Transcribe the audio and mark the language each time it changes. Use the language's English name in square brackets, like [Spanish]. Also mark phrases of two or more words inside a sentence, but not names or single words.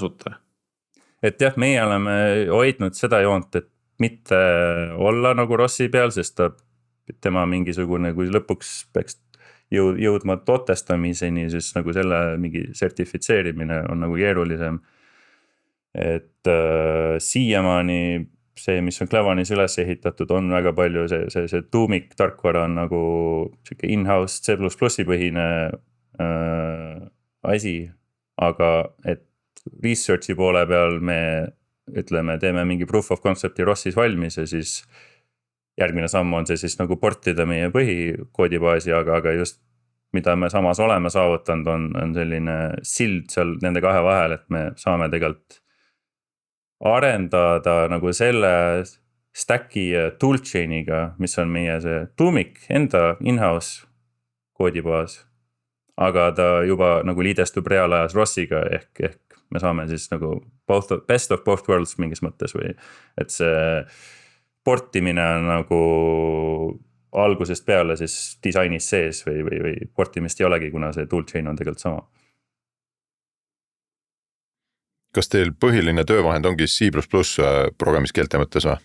[Estonian] Et jah, meie oleme hoidnud seda joont, et mitte olla nagu Rossi peal, sest tema mingisugune, kui lõpuks peaks jõudma totestamiseni, siis nagu selle mingi sertifitseerimine on nagu keerulisem. Et siiamaani see, mis on Clevanis üles ehitatud, on väga palju see tuumik tarkvara on nagu sihuke in-house C++ põhine asi, aga et research'i poole peal me ütleme, teeme mingi [English] proof of concept'i [Estonian] Rossis valmis ja siis järgmine samm on see siis nagu portida meie põhikoodibaasi, aga just mida me samas oleme saavutanud, on selline sild seal nende kahe vahel, et me saame tegelikult arendada nagu selle stack'i toolchain'iga, mis on meie see tuumik enda in-house koodibaas. Aga ta juba nagu liidestub reaalajas Rossiga ehk me saame siis nagu [English] best of both worlds [Estonian] mingis mõttes või et see portimine on nagu algusest peale siis disainis sees või portimist ei olegi, kuna see toolchain on tegelikult sama. Kas teil põhiline töövahend ongi C++ programmiskeelte mõttes või?